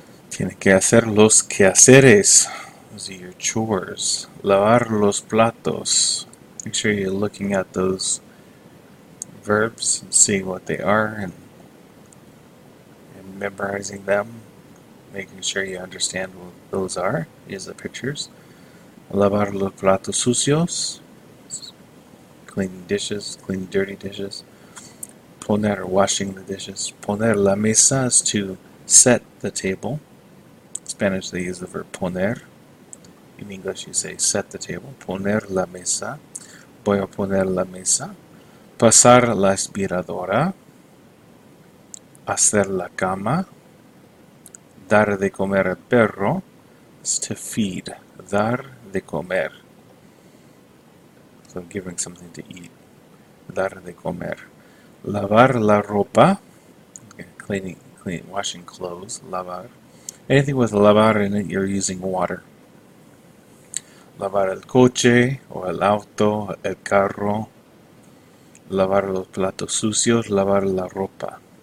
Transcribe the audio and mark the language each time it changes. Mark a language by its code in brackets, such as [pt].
[es] Tiene que hacer los quehaceres. [en] Those are your chores. [es] Lavar los platos. [en] Make sure you're looking at those verbs and seeing what they are and memorizing them. Making sure you understand what those are. Here's the pictures. [es] Lavar los platos sucios. [en] Cleaning dishes, cleaning dirty dishes. Poner, washing the dishes. [es] Poner la mesa [en] is to set the table. In Spanish they use the verb poner. In English you say set the table. [es] Poner la mesa. Voy a poner la mesa. Pasar la aspiradora. Hacer la cama. Dar de comer al perro. [en] Is to feed. [es] Dar de comer. [en] So giving something to eat. [es] Dar de comer. Lavar la ropa. [en] Cleaning, washing clothes. Lavar. Anything with lavar in it, you're using water. [es] Lavar el coche o el auto, el carro. Lavar los platos sucios, lavar la ropa.